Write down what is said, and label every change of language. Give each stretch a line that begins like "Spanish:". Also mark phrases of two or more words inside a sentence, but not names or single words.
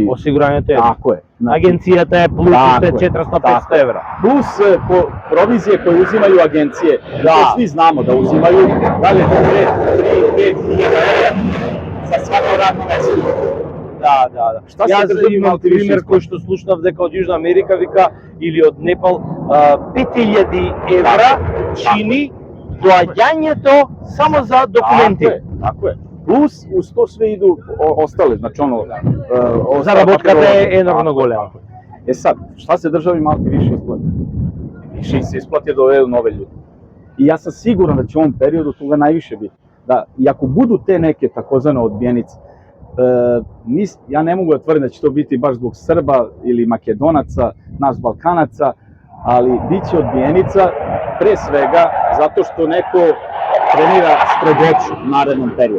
Serbian: Osiguranje te. tako je. Znači, Agencijата je plus tako je, 400-500 € plus provizije koje uzimaju agencije, Da. to svi znamo da uzimaju, da li je to 5.000 € za svako radno mesto. Да. Šta se
Macedonian: Јас
Serbian: држави
Macedonian: имам
Serbian: Малти више
Macedonian: пример
Serbian: исплати?
Macedonian: кој што слушнав дека од Јужна Америка вика или од Непал 5.000 € чини доаѓањето само за документи.
Serbian: Tako je. Plus uz to sve idu ostale, znači
Macedonian: Заработката е енормно голема.
Serbian: E sad, šta se državi Malti više isplati? Više se isplati da dovedu nove ljude. I ja sam siguran da će u ovom periodu toga najviše biti. Da, i ako budu te neke takozvane odbijenice, ja ne mogu da tvrdim da će to biti baš zbog Srba ili Makedonaca, nas Balkanaca, ali bit će odbijenica pre svega zato što neko trenira strogoću u narednom periodu.